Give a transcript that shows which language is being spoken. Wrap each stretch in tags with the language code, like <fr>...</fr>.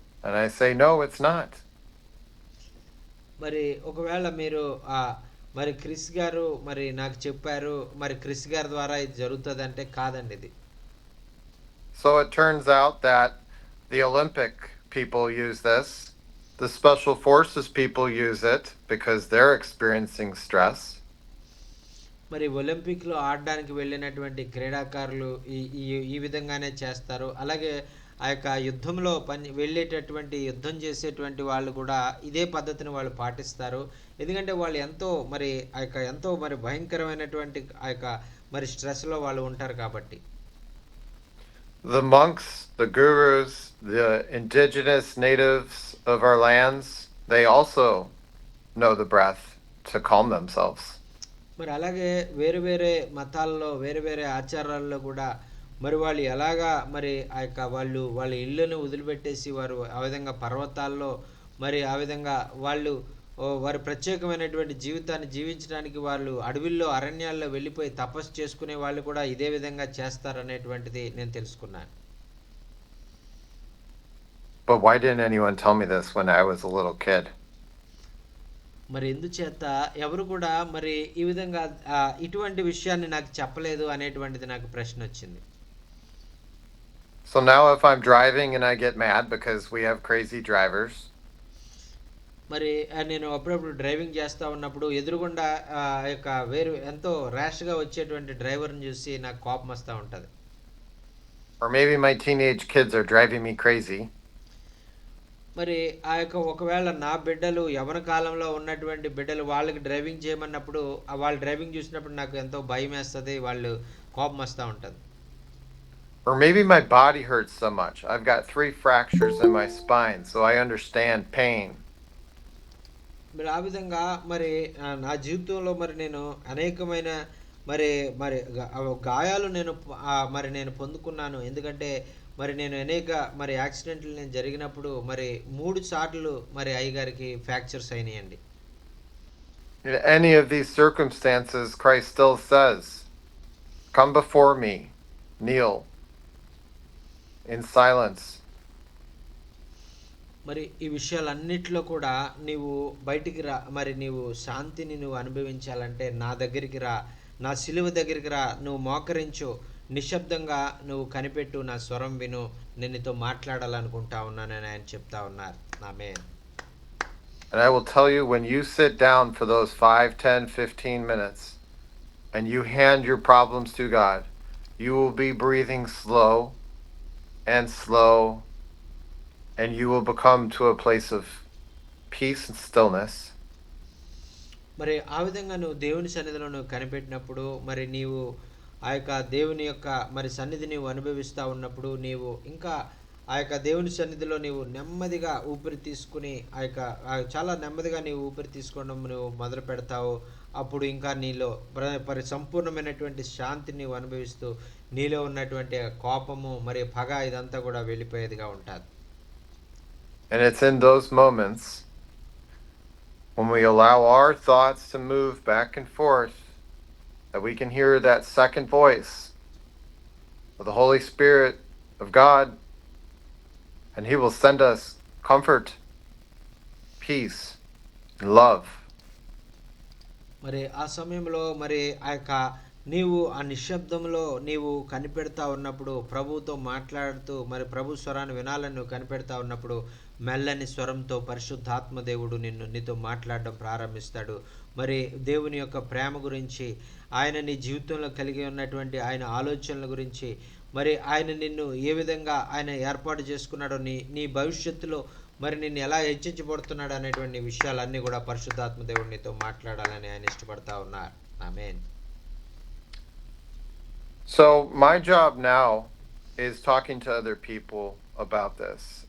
<en>And I say, no, it's not.</en> <te>మరి ఒకవేళ మీరు మరి క్రిస్ గారు మరి నాకు చెప్పారు మరి క్రిస్ గారి ద్వారా ఇది జరుగుతుందంటే కాదండి ఇది.</te> <en>So it turns out that the Olympic people use this. The special forces people use it because they're experiencing stress.</en> <te>మరి ఒలింపిక్లో ఆడడానికి వెళ్ళినటువంటి క్రీడాకారులు ఈ ఈ ఈ విధంగానే చేస్తారు. అలాగే ఆ యొక్క యుద్ధంలో వెళ్ళేటటువంటి యుద్ధం చేసేటువంటి వాళ్ళు కూడా ఇదే పద్ధతిని వాళ్ళు పాటిస్తారు. ఎందుకంటే వాళ్ళు ఎంతో మరి ఆ యొక్క ఎంతో మరి భయంకరమైనటువంటి ఆ యొక్క మరి స్ట్రెస్లో వాళ్ళు ఉంటారు కాబట్టి.</te> <en>The monks, the gurus, the indigenous natives of our lands, they also know the breath to calm themselves.</en> <te>మరి అలాగే వేరు వేరే మతాల్లో వేరు వేరే ఆచారాల్లో కూడా మరి వాళ్ళు ఎలాగా మరి ఆ యొక్క వాళ్ళ ఇళ్ళను వదిలిపెట్టేసి వారు ఆ విధంగా పర్వతాల్లో మరి ఆ విధంగా వాళ్ళు వారి ప్రత్యేకమైనటువంటి జీవితాన్ని జీవించడానికి వాళ్ళు అడవిల్లో అరణ్యాల్లో వెళ్ళిపోయి తపస్సు చేసుకునే వాళ్ళు కూడా ఇదే విధంగా చేస్తారనేటువంటిది నేను తెలుసుకున్నాను.</te> <en>But why didn't anyone tell me this when I was a little kid?</en> <te>మరి ఎందుచేత ఎవరు కూడా మరి ఈ విధంగా ఇటువంటి విషయాన్ని నాకు చెప్పలేదు అనేటువంటిది నాకు ప్రశ్న వచ్చింది.</te> <en>So now if I'm driving and I get mad because we have crazy drivers.</en> <te>మరి నేను అప్పుడప్పుడు డ్రైవింగ్ చేస్తా ఉన్నప్పుడు ఎదురుగుండా యొక్క ఎంతో ర్యాష్గా వచ్చేటువంటి డ్రైవర్ని చూసి నాకు కోపం వస్తూ ఉంటుంది.</te> <en>Or maybe my teenage kids are driving me crazy.</en> <te>మరి ఆ యొక్క ఒకవేళ నా బిడ్డలు యవ్వన కాలంలో ఉన్నటువంటి బిడ్డలు వాళ్ళకి డ్రైవింగ్ చేయమన్నప్పుడు వాళ్ళు డ్రైవింగ్ చూసినప్పుడు నాకు ఎంతో భయం వేస్తుంది వాళ్ళు కోపం వస్తూ ఉంటుంది.</te> <en>Or maybe my body hurts so much. I've got 3 fractures in my spine, so I understand pain.</en> <te>మరి ఆ విధంగా మరి నా జీవితంలో మరి నేను అనేకమైన మరి మరి గాయాలు నేను మరి నేను పొందుకున్నాను. ఎందుకంటే మరి నేను అనేక మరి యాక్సిడెంట్లు నేను జరిగినప్పుడు మరి 3 సార్లు మరి అయ్యగారికి ఫ్రాక్చర్స్ అయినాయండి.</te> <en>In any of these circumstances, Christ still says, "Come before me, kneel in silence."</en> <te>మరి ఈ విషయాలన్నిట్లో కూడా నీవు బయటికి రా. మరి నీవు శాంతిని నువ్వు అనుభవించాలంటే నా దగ్గరికి రా. నా సిలువ దగ్గరికి రా. నువ్వు మోకరించు. నిశ్శబ్దంగా నువ్వు కనిపెట్టు. నా స్వరం విను. నేను నీతో మాట్లాడాలనుకుంటా ఉన్నానని ఆయన చెప్తా ఉన్నారు. ఆమేన్.</te> <en>And I will tell you, when you sit down for those 5, 10, 15 minutes and you hand your problems to God, you will be breathing slow and slow, and you will become to a place of peace and stillness.</en> <te>మరి ఆ విధంగా నువ్వు దేవుని సన్నిధిలో నువ్వు కనిపెట్టినప్పుడు మరి నీవు ఆ యొక్క దేవుని యొక్క మరి సన్నిధి నీవు అనుభవిస్తూ ఉన్నప్పుడు నీవు ఇంకా ఆ యొక్క దేవుని సన్నిధిలో నీవు నెమ్మదిగా ఊపిరి తీసుకుని చాలా నెమ్మదిగా నీవు ఊపిరి తీసుకోవడం నువ్వు మొదలు పెడతావు. అప్పుడు ఇంకా నీలో సంపూర్ణమైనటువంటి శాంతిని నీవు అనుభవిస్తూ నీలో ఉన్నటువంటి కోపము మరి పగ ఇదంతా కూడా వెళ్ళిపోయేదిగా ఉంటుంది.</te> <en>And it's in those moments when we allow our thoughts to move back and forth that we can hear that second voice of the Holy Spirit of God, and He will send us comfort, peace, and love.</en> <te>మరి ఆ సమయంలో మరి ఆ యొక్క నీవు ఆ నిశ్శబ్దంలో నీవు కనిపెడతా ఉన్నప్పుడు ప్రభువుతో మాట్లాడుతూ మరి ప్రభు స్వరాన్ని వినాలని నువ్వు కనిపెడతా ఉన్నప్పుడు మెల్లని స్వరంతో పరిశుద్ధాత్మ దేవుడు నీతో మాట్లాడడం ప్రారంభిస్తాడు. మరి దేవుని యొక్క ప్రేమ గురించి, ఆయన నీ జీవితంలో కలిగి ఉన్నటువంటి ఆయన ఆలోచనల గురించి, మరి ఆయన నిన్ను ఏ విధంగా ఆయన ఏర్పాటు చేసుకున్నాడో నీ భవిష్యత్తులో మరి నిన్ను ఎలా హెచ్చించబడుతున్నాడు అనేటువంటి విషయాలన్నీ కూడా పరిశుద్ధాత్మ దేవుడు నీతో మాట్లాడాలని ఆయన ఇష్టపడతా ఉన్నారు. ఆమేన్.</te> <en>So my job now is talking to other people about this.</en>